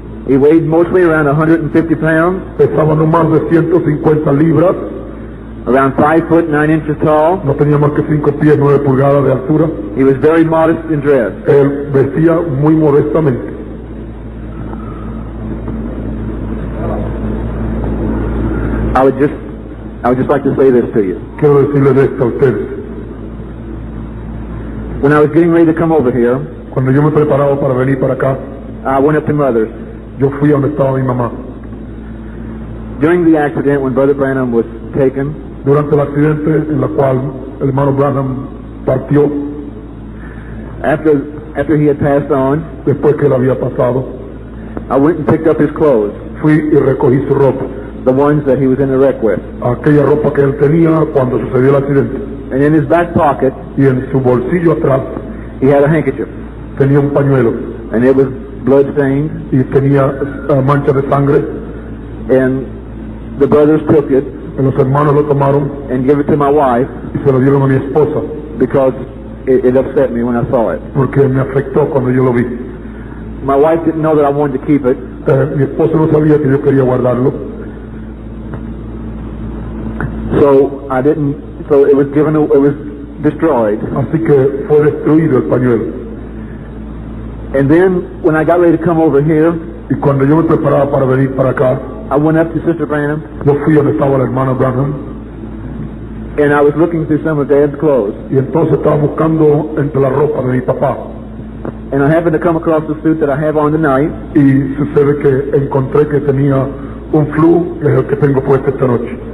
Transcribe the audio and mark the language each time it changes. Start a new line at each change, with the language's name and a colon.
English: He weighed mostly around 150 pounds,
Spanish: pesaba no más de 150 libras,
English: around 5 foot 9 inches tall.
Spanish: no tenía más que 5 pies 9 pulgadas de altura.
English: He was very modest in dress.
Spanish: Él vestía muy modestamente.
English: I would just like to say this to you.
Spanish: Quiero decirles esto a ustedes.
English: When I was getting ready to come over here,
Spanish: Cuando yo me preparaba para venir para acá,
English: I went up to Mother's.
Spanish: yo fui a donde estaba mi mamá.
English: During the accident when Brother Branham was taken,
Spanish: Durante el accidente en la cual el hermano Branham partió,
English: after he had passed on,
Spanish: después que él había pasado,
English: I went and picked up his clothes,
Spanish: fui y recogí su ropa,
English: the ones that he was in the wreck with.
Spanish: aquella ropa que él tenía cuando sucedió el accidente.
English: And in his back pocket,
Spanish: Y en su bolsillo atrás
English: he had a handkerchief,
Spanish: tenía un pañuelo
English: and it was blood-stained,
Spanish: y tenía mancha de sangre.
English: and the brothers took it
Spanish: Y los hermanos lo tomaron
English: and gave it to my wife
Spanish: y se lo dieron a mi esposa
English: because it upset me when I saw it.
Spanish: porque me afectó cuando yo lo vi.
English: My wife didn't know that I wanted to keep it,
Spanish: Mi esposa no sabía que yo quería guardarlo,
English: so it was destroyed.
Spanish: así que fue destruido el pañuelo.
English: And then when I got ready to come over here,
Spanish: Y cuando yo me preparaba para venir para acá,
English: I went up to Sister Branham
Spanish: yo fui donde estaba la hermana Branham
English: and I was looking through some of Dad's clothes,
Spanish: y entonces estaba buscando entre la ropa de mi papá.
English: and I happened to come across the suit that I have on tonight,
Spanish: Y sucede que encontré que tenía un flu, que es el que tengo puesto esta noche.